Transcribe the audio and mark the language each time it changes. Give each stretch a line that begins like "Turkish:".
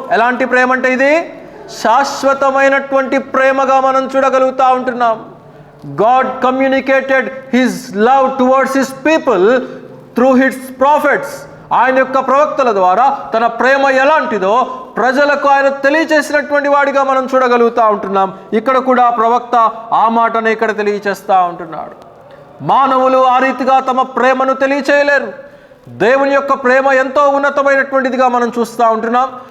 Telugu: ఎలాంటి ప్రేమ అంటే ఇది శాశ్వతమైనటువంటి ప్రేమగా మనం చూడగలుగుతా ఉంటున్నాం.
English: God communicated his love towards his people through his prophets.
Telugu: ఆయన యొక్క ప్రవక్తల ద్వారా తన ప్రేమ ఎలాంటిదో ప్రజలకు ఆయన తెలియచేసినటువంటి వాడిగా మనం చూడగలుగుతా ఉంటున్నాం. ఇక్కడ కూడా ప్రవక్త ఆ మాటనే ఇక్కడ తెలియచేస్తూ ఉంటున్నాడు. మానవులు ఆ రీతిగా తమ ప్రేమను తెలియచేయలేరు. దేవుని యొక్క ప్రేమ ఎంతో ఉన్నతమైనటువంటిదిగా మనం చూస్తూ ఉంటున్నాం.